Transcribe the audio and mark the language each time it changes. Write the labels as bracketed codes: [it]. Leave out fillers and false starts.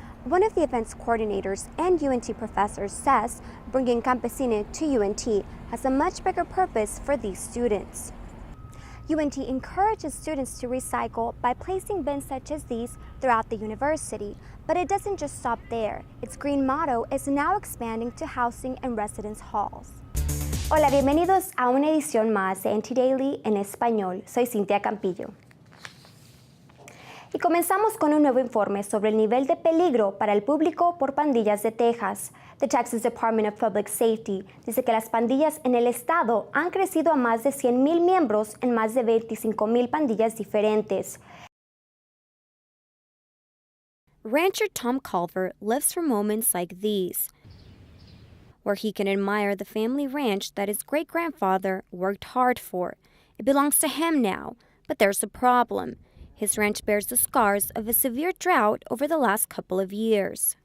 [en] One of the event's coordinators and UNT professors says bringing Campesine to UNT has a much bigger purpose for these students. UNT encourages students to recycle by placing bins such as these throughout the university, but it doesn't just stop there. Its green motto is now expanding to housing and residence halls. [es] Hola, bienvenidos a una edición más de NT Daily en español. Soy Cinthia Campillo. Y comenzamos con un nuevo informe sobre el nivel de peligro para el público por pandillas de Texas. The Texas Department of Public Safety dice que las pandillas en el estado han crecido a más de 100,000 miembros en más de 25,000 pandillas diferentes. [en] Rancher Tom Culver lives for moments like these, where he can admire the family ranch that his great-grandfather worked hard for. It belongs to him now, but there's a problem. His ranch bears the scars of a severe drought over the last couple of years.